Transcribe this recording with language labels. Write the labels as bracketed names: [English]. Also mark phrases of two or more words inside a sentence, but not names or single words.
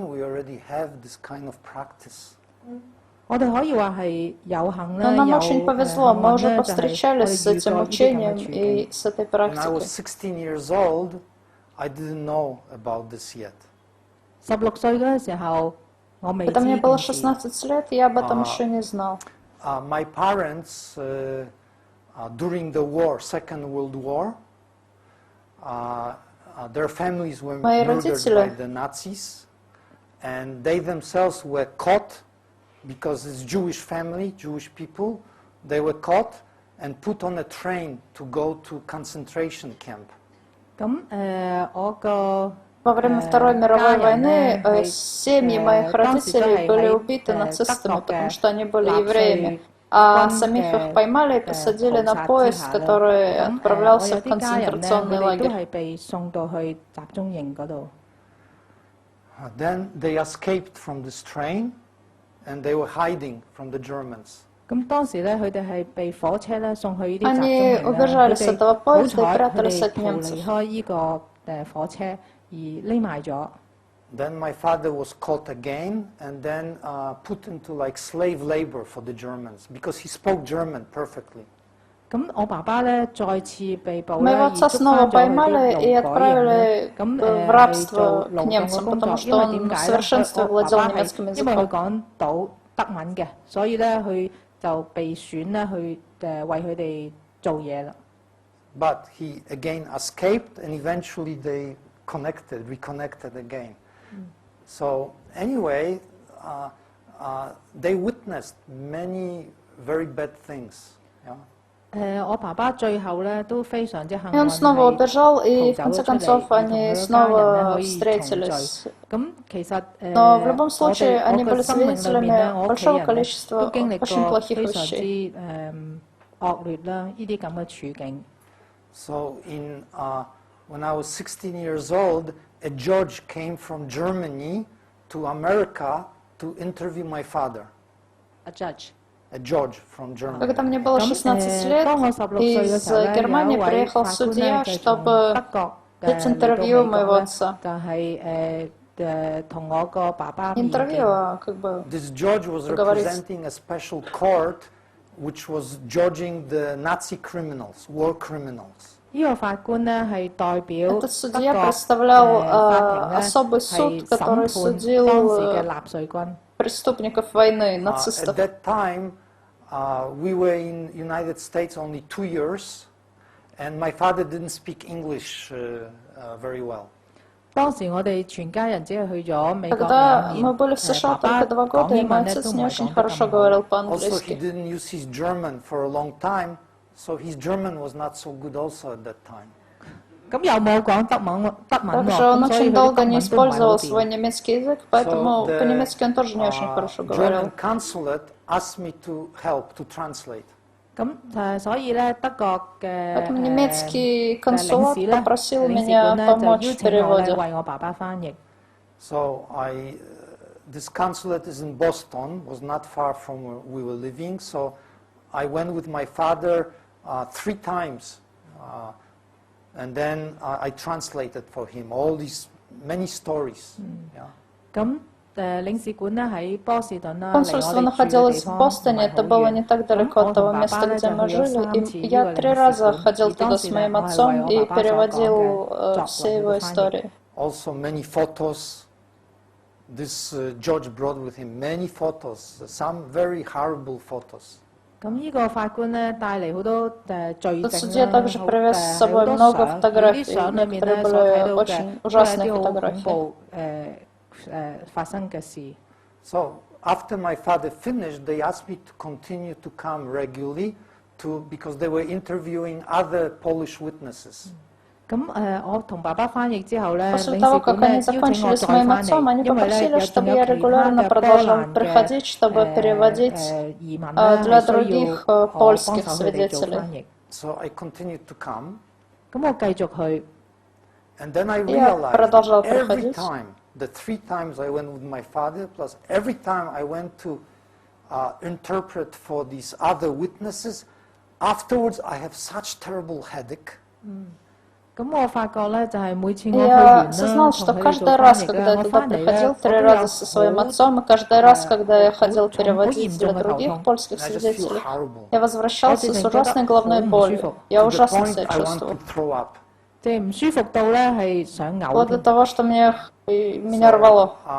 [English] We already have this kind of practice. [Cantonese] 我哋可以話係有幸 [Russian] Но [Cantonese] 咧， [Russian] нам [Cantonese] 有 [Russian] очень повезло, мы [Cantonese] 幸運 [Russian] уже [Cantonese] 咧，就係 [Russian] повстречались [Cantonese] 我 [Russian] с [Cantonese] 哋遇 [Russian] этим [Cantonese] 過呢啲咁嘅 [Russian] учением [Cantonese] 處 [Russian] и [Cantonese] 境。 [Russian] с этой [English] When I was [Russian] практикой. [English] 16 years old, I didn't know about this yet. [Cantonese] 16 歲嗰陣時候，我未知 [Russian] Когда мне [Cantonese] 呢 [Russian] было [Cantonese] 件事。 [Russian] 16 лет, я об этом еще не знал. [English] My parents, during the war, Second World War, their families were [Russian] Мои [English] murdered by [Russian] родители [English] the Nazis, and they themselves were caught because it's Jewish family, Jewish people. They were caught and put on a train to go to concentration camp. [Cantonese] 咁我個 [Russian] Во время Второй мировой [Cantonese] 家人呢 [Russian] войны [Cantonese] 係 [Russian] семьи моих [Cantonese] 當時都 [Russian] родителей [Cantonese] 係 [Russian] были [Cantonese] 喺 [Russian] убиты нацистами, [Cantonese] 德國 [Russian] потому [Cantonese] 嘅 [Russian] что они были [Cantonese] 納 [Russian] евреями. [Cantonese] 粹 [Russian] А [Cantonese] 軍 [Russian] самих [Cantonese] 嘅 [Russian] их поймали и посадили [Cantonese] 屠 [Russian] на [Cantonese] 殺之 [Russian] поезд, [Cantonese] 下啦。 [Russian] который [Cantonese] 咁我 [Russian] отправлялся [Cantonese] 有 [Russian] в [Cantonese] 啲家人呢， [Russian] концентрационный [Cantonese] 佢哋都 [Russian] лагерь. [Cantonese] 係被送到去集中營嗰度。 [English] Then they escaped from this train, and they were hiding from the Germans. [Cantonese] 咁當時咧，佢哋係被火車咧送去呢啲集 [Russian] Они [Cantonese] 中營 [Russian] убежали [Cantonese] 啦。 [Russian] с [Cantonese] 佢 [Russian] этого [Cantonese] 哋好 [Russian] поезда и [Cantonese] 彩，佢 [Russian] прятались [Cantonese] 哋 [Russian] от [Cantonese] 逃 [Russian] немцев. [Cantonese] 離開呢個火車而匿埋咗。 [English] Then my father was caught again and then put into like slave labor for the Germans because he spoke German perfectly. [Cantonese] 咁我爸爸咧再次被捕 [Russian] Моего [Cantonese] 咧，而 [Russian] отца [Cantonese] 捉 [Russian] снова [Cantonese] 翻咗去啲 [Russian] поймали [Cantonese] 勞 [Russian] и [Cantonese] 改營咧。 [Russian] отправили [Cantonese] 咁 [Russian] в [Cantonese] 去 [Russian] рабство [Cantonese] 做 [Russian] к [Cantonese] 勞動嘅 [Russian] немцам, [Cantonese] 工作， [Russian] потому [Cantonese] 因 [Russian] что [Cantonese] 為 [Russian] он [Cantonese] 點 [Russian] в [Cantonese] 解咧？ [Russian] совершенстве [Cantonese] 我爸 [Russian] владел [Cantonese] 爸係 [Russian] немецким [Cantonese] 因為佢 [Russian] языком. [Cantonese] 講到德文嘅，所以咧佢就被選咧去為佢哋做嘢啦。 [English] But he again escaped and eventually they reconnected again. So anyway, they witnessed many very bad things. Yeah? [Cantonese] 我爸爸最後咧都非常之幸 [Russian] И он [Cantonese] 運 [Russian] снова [Cantonese] 係 [Russian] убежал, [Cantonese] 逃 [Russian] и в [Cantonese] 走 [Russian] конце [Cantonese] 咗出嚟， [Russian] концов [Cantonese] 而同 [Russian] они [Cantonese] 佢嘅家人咧 [Russian] снова [Cantonese] 可以重聚。 [Russian] встретились. [Cantonese] 咁其實 [Russian] Но в любом [Cantonese] 我 [Russian] случае [Cantonese] 哋 [Russian] они [Cantonese] 我嘅 [Russian] были [Cantonese] 生命裏面咧， [Russian] свидетелями [Cantonese] 我屋企 [Russian] большого [Cantonese] 人咧 [Russian] количества [Cantonese] 都經歷 [Russian] очень [Cantonese] 過 [Russian] плохих [Cantonese] 非常 [Russian] вещей. [Cantonese] 之惡劣啦，呢啲咁嘅處境。 [English] So when I was 16 years old, a judge came from Germany to America to interview my father. A judge. A judge from Germany. [Russian] Когда мне было 16 лет, [Cantonese] 當我16歲嘅 [Russian] из [Cantonese] 時候咧，有 [Russian] Германии [Cantonese] 一位 [Russian] приехал [Cantonese] 法官咧 [Russian] судья, [Cantonese] 就從 [Russian] чтобы [Cantonese] 德國 [Russian] взять [Cantonese] 嚟到 [Russian] интервью [Cantonese] 美 [Russian] моего [Cantonese] 國咧， [Russian] отца. [Cantonese] 就係同我個爸爸面 [Russian] Интервью, [Cantonese] 見。 [Russian] а как бы [English] This judge was [Russian] поговорить. [English] representing a special court which was judging the Nazi criminals, war criminals. [Cantonese] 呢個法官咧係代表 [Russian] Этот [Cantonese] 德 [Russian] судья [Cantonese] 國 [Russian] представлял [Cantonese] 法庭 [Russian] особый [Cantonese] 咧 [Russian] суд, [Cantonese] 係 [Russian] который [Cantonese] 審判 [Russian] судил [Cantonese] 當時嘅納粹軍。 [Russian] преступников войны, [English] At [Russian] нацистов. [English] that time, we were in United States only 2 years, and my father didn't speak English very well. [Cantonese] 當時我哋全家人只係去咗美國 [Russian] Когда 2 мы были в [Cantonese] 年， [Russian] США [Cantonese] 爸爸 [Russian] только 2 [Cantonese] 講 [Russian] года, и [Cantonese] 英 [Russian] мой [Cantonese] 文咧都 [Russian] отец [Cantonese] 唔 [Russian] не [Cantonese] 係 [Russian] очень [Cantonese] 講得 [Russian] хорошо [Cantonese] 咁好。 [Russian] говорил [English] Also, he [Russian] по-английски. [English] didn't use his German for a long time, so his German was not so good also at that time. [Cantonese] 咁又冇講德文喎， [Russian] Также он [Cantonese] 咁所以 [Russian] очень [Cantonese] 佢啲 [Russian] долго [Cantonese] 德 [Russian] не [Cantonese] 文都唔係好 [Russian] использовал [Cantonese] 掂。 [Russian] свой немецкий язык, поэтому [English] the, [Russian] по-немецки он тоже не очень хорошо говорил. [English] German consulate asked me to help to translate. [Cantonese] 咁所以咧，德國嘅 [Russian] Поэтому немецкий [Cantonese] 領 [Russian] консулат [Cantonese] 事咧， [Russian] попросил [Cantonese] 領事 [Russian] меня [Cantonese] 館咧就 [Russian] помочь [Cantonese] 邀 [Russian] в [Cantonese] 請我咧 [Russian] переводе. [Cantonese] 為我爸爸翻譯。 [English] So this consulate is in Boston, was not far from where we were living. So I went with my father 3 times, and then I translated for him all these many stories. Yeah. [Cantonese] 咁領事館咧喺波士頓啦，離 [Russian] Консульство [Cantonese] 我哋住嘅 [Russian] находилось [Cantonese] 地 [Russian] в [Cantonese] 方唔 [Russian] Бостоне, [Cantonese] 係 [Russian] это [Cantonese] 好 [Russian] было [Cantonese] 遠。 [Russian] не так далеко [Cantonese] 咁 [Russian] от [Cantonese] 我 [Russian] того [Cantonese] 同爸 [Russian] места, [Cantonese] 爸咧 [Russian] где [Cantonese] 就 [Russian] мы [Cantonese] 去咗 [Russian] жили, [Cantonese] 3次 [Russian] и [Cantonese] 呢 [Russian] я [Cantonese] 個 [Russian] 3 [Cantonese] 領 [Russian] раза [Cantonese] 事館， [Russian] ходил [Cantonese] 而 [Russian] туда [Cantonese] 當 [Russian] с [Cantonese] 時咧 [Russian] моим [Cantonese] 我係為 [Russian] отцом [Cantonese] 我 [Russian] и [Cantonese] 爸爸所講嘅 [Russian] переводил [Cantonese] 作 [Russian] все [Cantonese] 為 [Russian] его [Cantonese] 佢翻譯。 [Russian] истории. [English] Also many photos. This judge brought with him many photos, some very horrible photos. [Cantonese] 咁呢個法官咧帶嚟好多罪 [Russian] Тот [Cantonese] 證 [Russian] судья [Cantonese] 啦， [Russian] также [Cantonese] 好 [Russian] привез с [Cantonese] 好 [Russian] собой [Cantonese] 多 [Russian] много [Cantonese] 相，而啲 [Russian] фотографий. [Cantonese] 相裏面 [Russian] Некоторые [Cantonese] 咧所睇 [Russian] были [Cantonese] 到嘅 [Russian] очень [Cantonese] 都係 [Russian] ужасные [Cantonese] 一啲好恐 [Russian] фотографии. [Cantonese] 怖發生嘅事。 [English] So after my father finished, they asked me to continue to come regularly because they were interviewing other Polish witnesses. [Cantonese] 咁我同爸爸翻譯之後咧， [Russian] После [Cantonese] 領 [Russian] того, [Cantonese] 事 [Russian] как [Cantonese] 館咧 [Russian] они [Cantonese] 邀請 [Russian] закончили [Cantonese] 我 [Russian] с [Cantonese] 再 [Russian] моим [Cantonese] 翻 [Russian] отцом, [Cantonese] 譯， [Russian] они [Cantonese] 因為咧 [Russian] попросили, [Cantonese] 仲 [Russian] чтобы [Cantonese] 有 [Russian] я [Cantonese] 其他 [Russian] регулярно [Cantonese] 嘅波 [Russian] продолжал [Cantonese] 蘭 [Russian] приходить, [Cantonese] 嘅 [Russian] чтобы переводить [Cantonese] 移民咧 [Russian] для [Cantonese] 係需要 [Russian] других [Cantonese] 我幫 [Russian] польских [Cantonese] 手佢哋做 [Russian] свидетелей. [Cantonese] 翻譯。 [English] So I continued to come, [Cantonese] 咁我繼續去， [English] and then I [Russian] Я [English] realized [Russian] продолжал [English] that every [Russian] приходить. [English] time, the 3 times I went with my father, plus every time I went to interpret for these other witnesses, afterwards I have such terrible headache. [Russian] Я осознал, что каждый раз, когда я туда приходил, 3 раза со своим отцом, и каждый раз, когда я ходил переводить для других польских свидетелей, я возвращался с ужасной головной болью. Я ужасно себя чувствовал. Вплоть до того, что меня рвало.